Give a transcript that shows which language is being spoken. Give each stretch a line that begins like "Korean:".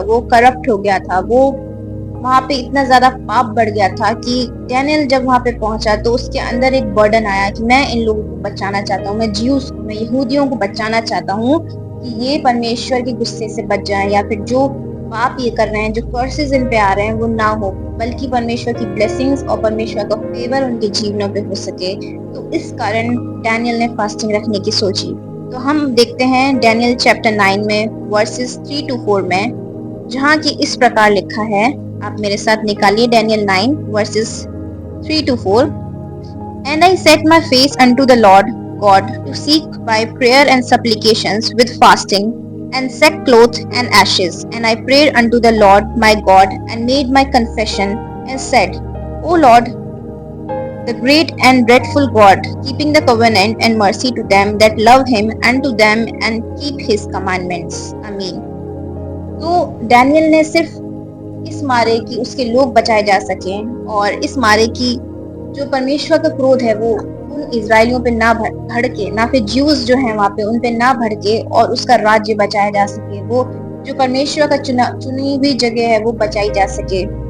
Hindi: वो करप्ट हो गया था। वो वहां पे इतना ज्यादा पाप बढ़ गया था कि डैनियल जब वहां पे पहुंचा तो उसके अंदर एक बर्डन आया कि मैं इन लोगों को बचाना चाहता हूँ, मैं ज्यूस को, मैं यहूदियों को बचाना चाहता हूँ कि ये परमेश्वर के गुस्से से बच जाएं, या फिर जो पाप ये कर रहे हैं, जो कर्सेस इन पे आ रहे हैं, वो ना हो, बल्कि परमेश्वर की ब्लेसिंग्स और परमेश्वर का फेवर उनके जीवनों पे हो सके। तो इस कारण डैनियल ने फास्टिंग रखने की सोची। तो हम देखते हैं डैनियल चैप्टर 9 में वर्सेस 3 to 4 में, जहाँ की इस प्रकार लिखा है। आप मेरे साथ निकालिए Daniel 9 versus 3 to 4।
English: And I set my face unto the Lord God to seek by prayer and supplications with fasting and sackcloth and ashes. And I prayed unto the Lord my God and made my confession and said, O Lord, the great and dreadful God, keeping the covenant and mercy to them that love him and to them and keep his commandments. Amen.
Hindi: तो Daniel ने सिर्फ इस मारे कि उसके लोग बचाए जा सकें, और इस मारे की जो परमेश्वर का क्रोध है वो उन इजरायलियों पे ना भड़के, ना फिर ज्यूज जो हैं वहां पे उन पे ना भड़के, और उसका राज्य बचाया जा सके, वो जो परमेश्वर का चुनी हुई जगह है वो बचाई जा सके।